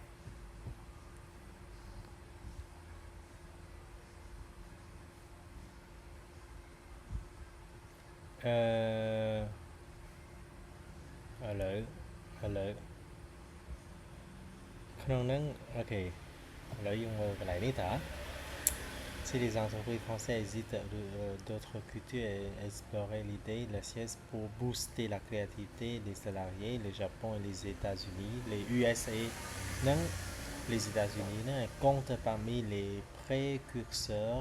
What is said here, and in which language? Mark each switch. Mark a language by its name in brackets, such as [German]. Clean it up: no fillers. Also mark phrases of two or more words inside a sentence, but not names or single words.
[Khmer] ឥឡូវក្នុងហ្នឹងអូ ខេឥឡូវយើងមើលកន្លែងនេះតើ [French] Si les entreprises françaises hésitent d'autres cultures et explorer l'idée de la sieste pour booster la créativité des salariés, le Japon et les États-Unis, les USA, les États-Unis comptent parmi les précurseurs.